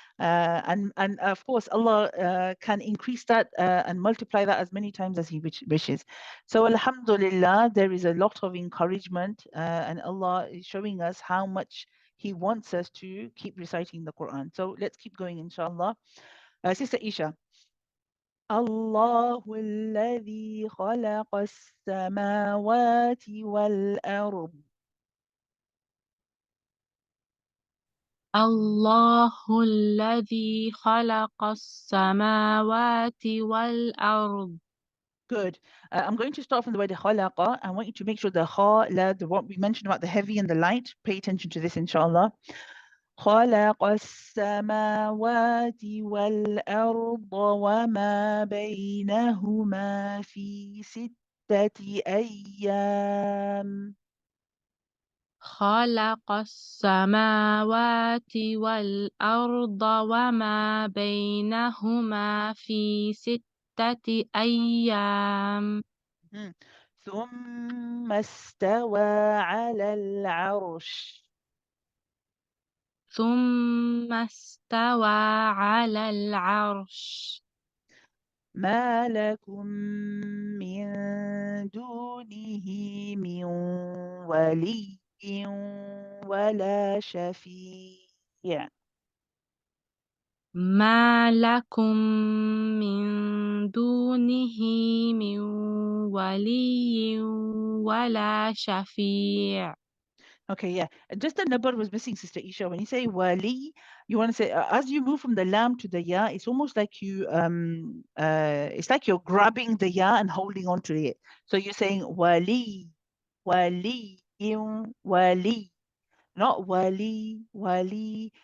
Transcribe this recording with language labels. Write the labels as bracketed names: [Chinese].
[English] And of course, Allah can increase that and multiply that as many times as He wishes. So Alhamdulillah, there is a lot of encouragement and Allah is showing us how much He wants us to keep reciting the Quran. So let's keep going, inshallah. Sister Isha. [Arabic] الله الذي خلق السماوات والأرض. الله الذي خلق السماوات والأرض. [English] Good. I'm going to start from the word khalaqa. I want you to make sure the kha, la, what we mentioned about the heavy and the light. Pay attention to this, inshallah. [Arabic] خلق السماوات والأرض وما بينهما في 6 أيام. خلق السماوات والأرض وما بينهما في 6 أيام. ثم استوى على العرش. ثم استوى على العرش. ما لكم من دونه من ولي ولا شفيع. ما لكم من دونه من ولي ولا شفيع. [English] Okay, yeah. Just the number was missing, Sister Isha. When you say wali, you want to say as you move from the lam to the ya, it's almost like it's like you're grabbing the ya and holding on to it. So you're saying wali, wali, wali, not wali, wali.